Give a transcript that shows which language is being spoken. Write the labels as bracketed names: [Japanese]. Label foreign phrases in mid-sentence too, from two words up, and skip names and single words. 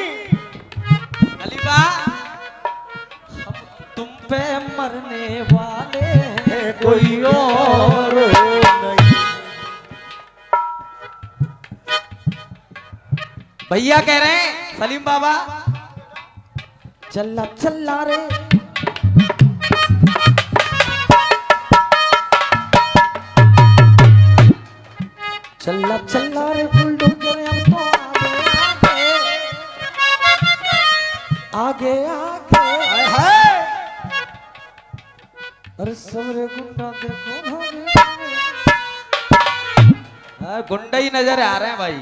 [Hindi] खलीफा, हम तुम पे मरने वाले हैं कोई और नहीं। भैया कह रहे हैं सलीम बाबा, चल्ला चल्ला रे चल्ला चल्ला रे बुलडोजर अब तो आगे आगे हाय हाय अरे सबरे गुंडा देखो भागे गुंडा ही नजर आ रहे हैं भाई।